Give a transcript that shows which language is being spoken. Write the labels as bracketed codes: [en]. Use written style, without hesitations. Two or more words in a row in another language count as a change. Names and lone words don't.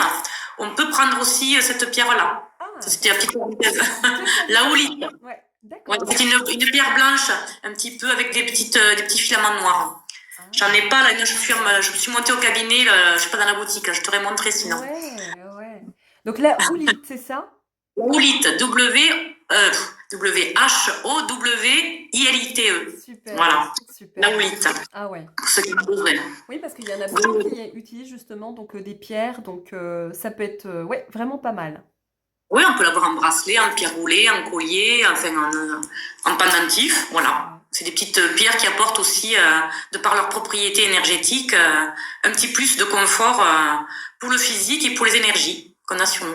[fr] On peut prendre aussi cette pierre-là. C'était la petite parenthèse. La houlite. Ouais, Ouais, c'est une pierre blanche, un petit peu avec des petits filaments noirs. J'en ai pas là, je me suis montée au cabinet, là, je suis pas dans la boutique, je t'aurais montré sinon. Ouais. Donc la houlite, c'est ça? La houlite, W-H-O-W-I-L-I-T-E. Super. Voilà. Super. La houlite. Ah ouais. Pour ceux qui me Oui, parce qu'il y en a beaucoup qui utilisent justement donc des pierres, donc ça peut être ouais, vraiment pas mal. Oui, on peut l'avoir en bracelet, en pierre roulée, en collier, enfin en pendentif, voilà. C'est des petites pierres qui apportent aussi, de par leurs propriétés énergétiques, un petit plus de confort pour le physique et pour les énergies qu'on a sur nous.